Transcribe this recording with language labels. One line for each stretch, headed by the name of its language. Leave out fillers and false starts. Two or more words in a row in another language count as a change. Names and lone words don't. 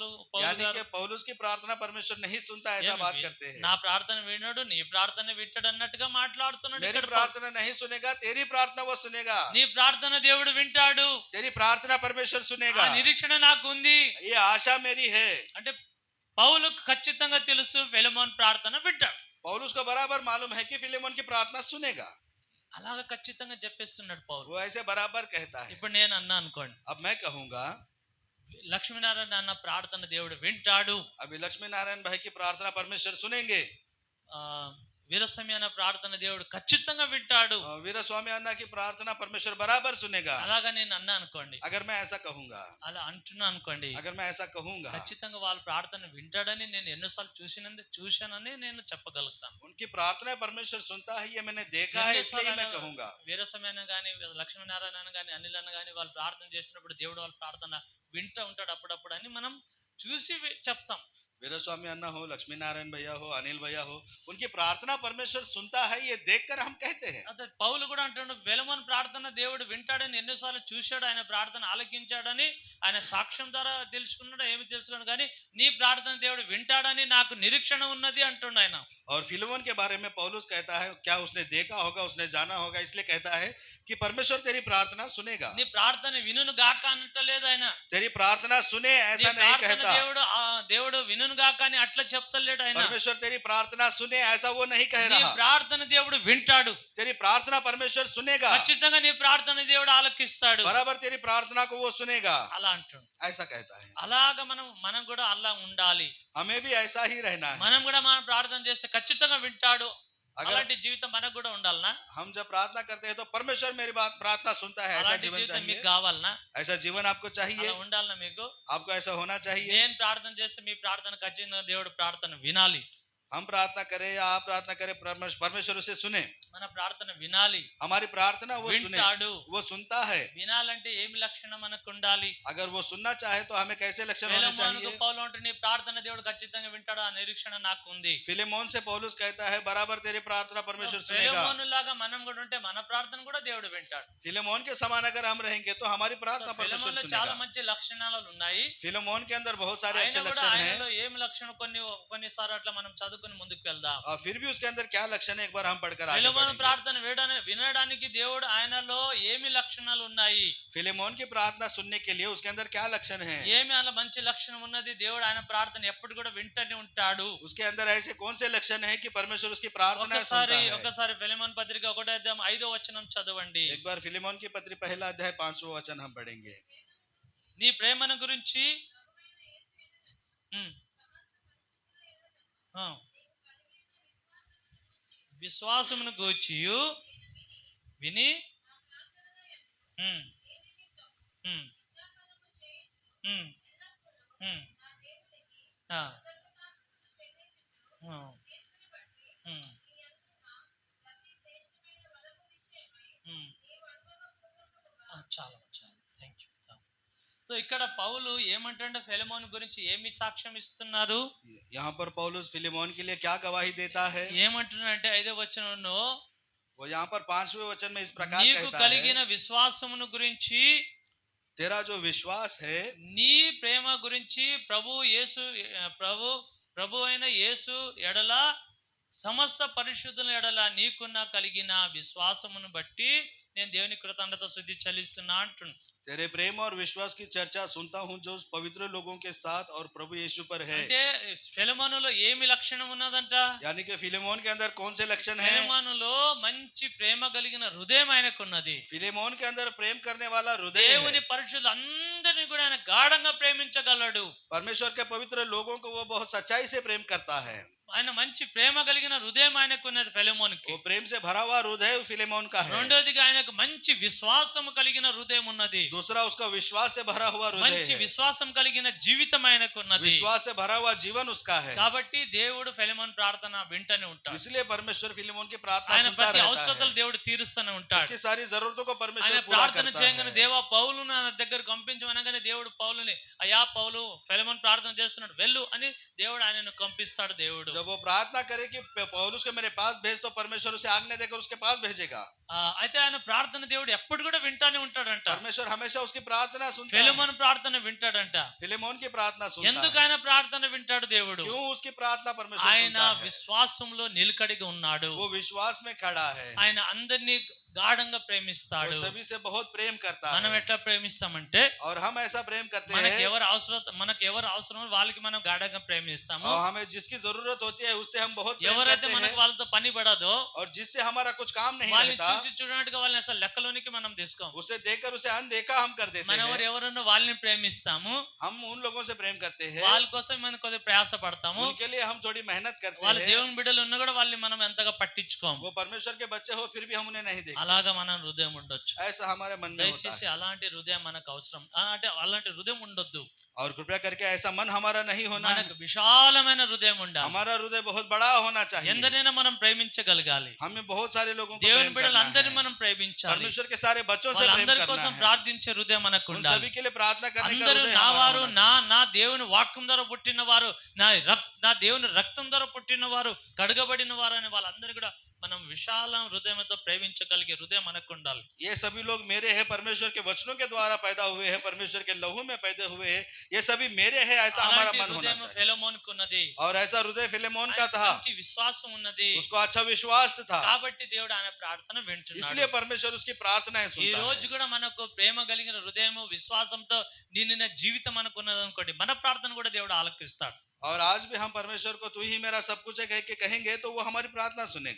Hindi: यानी
Telugu: గారు.
Hindi: कि पौलुस की प्रार्थना परमेश्वर नहीं सुनता, ऐसा
Telugu: ఏమి
Hindi: बात करते हैं।
Telugu: నా ప్రార్థన వినడు, నీ ప్రార్థన వింటాడు అన్నట్టుగా మాట్లాడుతున్నాడు
Hindi: मेरी
Telugu: ఇక్కడ పౌలు.
Hindi: प्रार्थना नहीं सुनेगा, तेरी प्रार्थना वो सुनेगा।
Telugu: నీ ప్రార్థన దేవుడు వింటాడు.
Hindi: तेरी प्रार्थना परमेश्वर
Telugu: ఆ
Hindi: सुनेगा।
Telugu: నిరీక్షణ నాకు ఉంది.
Hindi: ये आशा मेरी है।
Telugu: అంటే పౌలుకు ఖచ్చితంగా తెలుసు ఫిలెమోను ప్రార్థన వింటాడు.
Hindi: पौलुस को बराबर मालूम है कि फिलेमोन की प्रार्थना सुनेगा।
Telugu: అలాగా ఖచ్చితంగా చెప్పేస్తున్నాడు పౌలు.
Hindi: वो ऐसे बराबर कहता है।
Telugu: ఇప్పుడు నేను అన్నా అనుకోండి,
Hindi: अब मैं कहूंगा,
Telugu: లక్ష్మీనారాయణ అన్న ప్రార్థన దేవుడు వింటాడు.
Hindi: अभी लक्ष्मी नारायण भाई की प्रार्थना परमेश्वर सुनेंगे।
Telugu: ఆ వీరస్వామి అన్న ప్రార్థన దేవుడు ఖచ్చితంగా వింటాడు.
Hindi: वीर स्वामी अन्ना की प्रार्थना परमेश्वर बराबर सुनेगा।
Telugu: అలాగా నేను అన్నా అనుకోండి,
Hindi: अगर मैं ऐसा कहूंगा,
Telugu: అలా అంటున్నా అనుకోండి,
Hindi: अगर मैं ऐसा कहूंगा,
Telugu: ఖచ్చితంగా వాళ్ళ ప్రార్థన వింటాడని నేను ఎన్నోసార్లు చూశానని నేను చెప్పగలుగుతాను.
Hindi: उनकी प्रार्थना परमेश्वर सुनता है, ये मैंने देखा है, इसलिए मैं कहूंगा।
Telugu: వీరస్వామి అన్న గాని లక్ష్మీనారాయణ అన్న గాని అనిల్ అన్న గాని వాళ్ళు ప్రార్థన చేసినప్పుడు దేవుడు వాళ్ళ ప్రార్థన వింటూ ఉంటాడు అప్పుడప్పుడు అని మనం చూసి చెప్తాం.
Hindi: वीर स्वामी अन्ना हो, लक्ष्मी नारायण भैया हो, अनिल भैया हो, उनकी प्रार्थना परमेश्वर सुनता है, ये देखकर हम कहते हैं।
Telugu: అదే పౌలు కూడా అంటున్నాడు, ఫిలెమోను ప్రార్థన దేవుడు వింటాడని ఎన్నోసార్లు చూశాడు, ఆయన ప్రార్థన ఆలకించాడని ఆయన సాక్ష్యం ద్వారా తెలుసుకున్నాడు. ఏమి తెలుసుకున్నాడు కానీ నీ ప్రార్థన దేవుడు వింటాడని నాకు నిరీక్షణ ఉన్నది అంటుండు ఆయన.
Hindi: और फिलेमोन के बारे में पौलुस कहता है, क्या उसने देखा होगा, उसने जाना होगा, इसलिए कहता है कि परमेश्वर तेरी प्रार्थना सुनेगा।
Telugu: నీ ప్రార్థన వినును గాక అనట్లేదు ఆయన.
Hindi: तेरी प्रार्थना सुने
Telugu: నీ
Hindi: ऐसा नहीं
Telugu: ప్రార్థన
Hindi: कहता।
Telugu: దేవుడు వినును గాక అని అట్లా చెప్తలేడు ఆయన.
Hindi: परमेश्वर तेरी प्रार्थना सुने ऐसा वो नहीं कह
Telugu: నీ
Hindi: रहा।
Telugu: ప్రార్థన దేవుడు వింటాడు.
Hindi: तेरी प्रार्थना परमेश्वर सुनेगा,
Telugu: ఖచ్చితంగా నీ ప్రార్థన దేవుడు ఆలకిస్తాడు.
Hindi: बराबर तेरी प्रार्थना को वो सुनेगा,
Telugu: అలా అంటుండు.
Hindi: ऐसा कहता है।
Telugu: అలాగా మనం కూడా అలా ఉండాలి.
Hindi: हमें भी ऐसा ही रहना है।
Telugu: మనం కూడా మనం ప్రార్థన చేస్తే ఖచ్చితంగా వింటాడు.
Hindi: अगर
Telugu: అలాంటి జీవితం మనకు కూడా ఉండాలనా?
Hindi: हम जब प्रार्थना करते हैं तो परमेश्वर मेरी बात प्रार्थना सुनता है, ऐसा
Telugu: అలాంటి
Hindi: जीवन
Telugu: జీవితం మీకు
Hindi: चाहिए।
Telugu: కావాలనా?
Hindi: ऐसा जीवन आपको चाहिए,
Telugu: అలా ఉండాలనా మీకు?
Hindi: आपको ऐसा होना चाहिए।
Telugu: నేను ప్రార్థన చేస్తే మీ ప్రార్థన ఖచ్చితంగా దేవుడు ప్రార్థన వినాలి.
Hindi: हम प्रार्थना करें या आप प्रार्थना करें, परमेश्वर उसे सुने,
Telugu: మన ప్రార్థన వినాలి.
Hindi: हमारी प्रार्थना वो सुने,
Telugu: వింటాడు.
Hindi: वो सुनता है।
Telugu: వినాలంటే ఏమి లక్షణం మనకు ఉండాలి?
Hindi: अगर वो सुनना चाहे तो हमें कैसे लक्षण होने
Telugu: ఫిలెమోనుకు
Hindi: चाहिए?
Telugu: పౌలు అంటాడు, నీ ప్రార్థన దేవుడు ఖచ్చితంగా వింటాడు, ఆ నిరీక్షణ నాకు ఉంది.
Hindi: फिलेमोन से पौलुस कहता है, बराबर तेरी प्रार्थना परमेश्वर सुनेगा।
Telugu: ఫిలెమోను లాగా మనం కూడా ఉంటే మన ప్రార్థన కూడా దేవుడు వింటాడు.
Hindi: फिलेमोन के समान अगर हम रहेंगे तो हमारी प्रार्थना परमेश्वर
Telugu: ఫిలెమోనులో చాలా
Hindi: सुनेगा।
Telugu: మంచి లక్షణాలు ఉన్నాయి.
Hindi: फिलेमोन के अंदर बहुत सारे अच्छे
Telugu: ఆయన కూడా
Hindi: लक्षण हैं,
Telugu: ఆయనలో ఏమి లక్షణం కొన్నిసార్లు అట్లా మనం చదువుకుని ముందుకు వెళ్దాం.
Hindi: और फिर भी उसके अंदर क्या लक्षण है, एक बार हम पढ़कर आगे
Telugu: ఫిలెమోను
Hindi: बढ़ेंगे।
Telugu: ప్రార్థన వినడానికి దేవుడు ఆయనలో ఏమి లక్షణాలు ఉన్నాయి,
Hindi: फिलेमोन की प्रार्थना सुनने के लिए उसके अंदर क्या लक्षण है,
Telugu: ఏమి అలా మంచి లక్షణం ఉన్నది, దేవుడు ఆయన ప్రార్థన ఎప్పుడు కూడా వింటూనే ఉంటాడు.
Hindi: उसके अंदर ऐसे कौन से लक्षण है कि परमेश्वर उसकी प्रार्थना सुनता है।
Telugu: ఒకసారి ఫిలెమోను పత్రిక 1:5 చదవండి.
Hindi: एक बार फिलेमोन की पत्री पहला अध्याय 5वां वचन हम पढ़ेंगे।
Telugu: నీ ప్రేమను గురించి విశ్వాసమును గూర్చియు విని ఉమ్, ఉమ్, ఉమ్, ఉమ్, ఆ, ఉమ్, ఉమ్, ఉమ్. చాలా
English: thank you.
Telugu: సో ఇక్కడ పౌలు ఏమంటే ఫిలెమోను గురించి ఏమి సాక్ష్యం ఇస్తున్నారు?
Hindi: यहाँ पर पौलुस फिलेमोन के लिए क्या गवाही देता है?
Telugu: ఏమంటున్నాడంటే 5వ వచనంలో
Hindi: वो यहाँ पर 5वें वचन में इस प्रकार
Telugu: నీకు
Hindi: कहता है,
Telugu: కలిగిన విశ్వాసమును గురించి,
Hindi: तेरा जो विश्वास है
Telugu: నీ ప్రేమ గురించి ప్రభు అయిన యేసు ఎడల సమస్త పరిశుద్ధుల ఎడల నీకున్న కలిగిన విశ్వాసమును బట్టి నేను దేవుని కృతజ్ఞత స్తుతి చెల్లిస్తున్నా అంటున్నాను.
Hindi: तेरे प्रेम और विश्वास की चर्चा सुनता हूँ जो पवित्र लोगों के साथ और प्रभु यीशु पर है।
Telugu: అంటే ఫిలెమోనులో ఏమి లక్షణం ఉన్నదంట?
Hindi: यानी कि फिलेमोन के अंदर कौन से लक्षण हैं?
Telugu: ఫిలెమోనులో మంచి ప్రేమ కలిగిన హృదయం ఆయనకున్నది.
Hindi: फिलेमोन के अंदर प्रेम करने वाला हृदय है।
Telugu: దేవుని పరిశుద్ధులందరినీ కూడా ఆయన గాఢంగా ప్రేమించగలడు.
Hindi: परमेश्वर के पवित्र लोगों को वो बहुत सच्चाई से प्रेम करता है।
Telugu: ఆయన మంచి ప్రేమ కలిగిన హృదయం ఆయనకున్నది ఫిలెమోనుకి.
Hindi: वो प्रेम से भरा हुआ हृदय फिलेमोन का है।
Telugu: రెండోదిగా ఆయనకు మంచి విశ్వాసము కలిగిన హృదయం ఉన్నది.
Hindi: दूसरा उसका विश्वास से भरा हुआ हृदय
Telugu: మంచి
Hindi: है।
Telugu: విశ్వాసం కలిగిన జీవితం ఆయనకున్నది.
Hindi: विश्वास से भरा हुआ जीवन उसका है।
Telugu: కాబట్టి దేవుడు ఫిలెమోను ప్రార్థన వింటనే ఉంటాడు.
Hindi: इसलिए परमेश्वर फिलेमोन की प्रार्थना
Telugu: ఆయన
Hindi: सुनता
Telugu: ప్రతి
Hindi: रहता
Telugu: అవసరతలు
Hindi: है।
Telugu: దేవుడు తీరుస్తూనే ఉంటాడు.
Hindi: उसकी सारी जरूरतों को
Telugu: ఆయన
Hindi: परमेश्वर पूरा
Telugu: ప్రార్థన
Hindi: करता
Telugu: చేయగానే
Hindi: है।
Telugu: దేవా పౌలును నా దగ్గరకు పంపించమనగానే దేవుడు పౌలుని, అయ్యా పౌలు ఫిలెమోను ప్రార్థన చేస్తున్నాడు వెళ్ళు అని దేవుడు ఆయనను పంపిస్తాడు. దేవుడు
Hindi: जब वो प्रार्थना करे कि पौलुस को मेरे पास भेज, तो परमेश्वर उसे आज्ञा देकर उसके पास भेजेगा।
Telugu: అయితే ఆయన ప్రార్థన దేవుడు ఎప్పుడు కూడా వింటానే ఉంటాడంట.
Hindi: परमेश्वर हमेशा उसकी प्रार्थना सुनता है।
Telugu: ఫిలెమోను ప్రార్థన వింటాడంట.
Hindi: फिलेमोन की प्रार्थना सुनता
Telugu: ఎందుకు
Hindi: है।
Telugu: ఆయన ప్రార్థన వింటాడు దేవుడు?
Hindi: क्यों उसकी प्रार्थना परमेश्वर
Telugu: ఆయన
Hindi: सुनता है?
Telugu: విశ్వాసంలో నిలకడగా ఉన్నాడు.
Hindi: वो विश्वास में खड़ा है।
Telugu: ఆయన అందరినీ గాఢంగా
Hindi: वो
Telugu: ప్రేమిస్తాడు.
Hindi: सभी से बहुत प्रेम करता
Telugu: మనం
Hindi: है।
Telugu: ఎట్లా ప్రేమిస్తామంటే
Hindi: और हम ऐसा प्रेम करते
Telugu: మనకు
Hindi: हैं,
Telugu: ఎవరు అవసరం వాళ్ళకి మనం గాఢంగా ప్రేమిస్తాము.
Hindi: और हमें जिसकी जरूरत होती है उससे हम बहुत प्रेम
Telugu: ఎవరైతే
Hindi: करते
Telugu: మనకు
Hindi: हैं।
Telugu: వాళ్ళతో పని పడదో
Hindi: और जिससे हमारा कुछ काम नहीं
Telugu: వాళ్ళని
Hindi: रहता,
Telugu: చూసి చూడనట్టుగా వాళ్ళని అసలు లెక్కలోనికి మనం తీసుకోం.
Hindi: उसे देखकर उसे अनदेखा हम कर देते
Telugu: మనం
Hindi: हैं।
Telugu: ఎవరన్నా వాళ్ళని ప్రేమిస్తాము,
Hindi: हम उन लोगों से प्रेम करते हैं,
Telugu: వాళ్ళ కోసం మనం కొద్దిగా ప్రయాస పడతాము.
Hindi: उनके लिए हम थोड़ी मेहनत करते
Telugu: వాళ్ళ
Hindi: हैं।
Telugu: దేవుని బిడ్డలు ఉన్నా కూడా వాళ్ళని మనం ఎంతగా పట్టించుకోము.
Hindi: वो परमेश्वर के बच्चे हो फिर भी हम उन्हें नहीं देखते।
Telugu: అలాగా మన హృదయం ఉండొచ్చు.
Hindi: ऐसा हमारे मन में होता
Telugu: దయచేసి
Hindi: है।
Telugu: అలాంటి హృదయం మనకు అవసరం. అంటే అలాంటి హృదయం ఉండొద్దు.
Hindi: और कृपया करके ऐसा मन हमारा नहीं होना है।
Telugu: మనకు విశాలమైన హృదయం ఉండాలి.
Hindi: हमारा हृदय बहुत बड़ा होना चाहिए।
Telugu: ఎందరైనా మనం ప్రేమించగలగాలి.
Hindi: हमें बहुत सारे लोगों को
Telugu: దేవుని
Hindi: प्रेम
Telugu: బిడ్డలు
Hindi: करना
Telugu: అందరిని
Hindi: है।
Telugu: మనం ప్రేమించాలి.
Hindi: परमेश्वर के सारे बच्चों से प्रेम
Telugu: వాళ్ళందరి
Hindi: करना
Telugu: కోసం
Hindi: है।
Telugu: ప్రార్థించే హృదయం మనకు
Hindi: उन
Telugu: ఉండాలి.
Hindi: सभी के लिए प्रार्थना करने का
Telugu: అందరూ
Hindi: हृदय
Telugu: నా
Hindi: हमारा
Telugu: వారు,
Hindi: होना चाहिए।
Telugu: నా దేవుని వాక్యం ద్వారా పుట్టిన వారు, నా దేవుని రక్తం ద్వారా పుట్టిన వారు, కడగబడిన వారు అని వాళ్ళందరూ కూడా మనం విశాల హృదయంతో ప్రేమించగలిగే హృదయం మనకు ఉండాలి.
Hindi: ये सभी लोग मेरे हैं, परमेश्वर के वचनों के द्वारा पैदा हुए हैं, परमेश्वर के लहू में पैदा हुए हैं, ये सभी मेरे हैं, ऐसा हमारा
Telugu: అలాంటి
Hindi: मन होना
Telugu: హృదయం
Hindi: चाहिए।
Telugu: ఫిలెమోనుకు ఉన్నది.
Hindi: और ऐसा हृदय फिलेमोन का
Telugu: ఆయనకు
Hindi: था,
Telugu: మంచి విశ్వాసం ఉన్నది.
Hindi: उसको अच्छा विश्वास था,
Telugu: కాబట్టి దేవుడు ఆయన ప్రార్థన వింటున్నాడు.
Hindi: इसलिए परमेश्वर उसकी प्रार्थनाएं
Telugu: ఈ
Hindi: सुनता
Telugu: రోజు
Hindi: है।
Telugu: కూడా మనకు ప్రేమ కలిగిన హృదయము విశ్వాసంతో నిండిన జీవితం మనకు ఉన్నది అనుకోండి, మన ప్రార్థన కూడా దేవుడు ఆలకిస్తాడు.
Hindi: और आज भी हम परमेश्वर को तू ही मेरा सब कुछ है कह के कहेंगे तो वो हमारी प्रार्थना सुनेगा।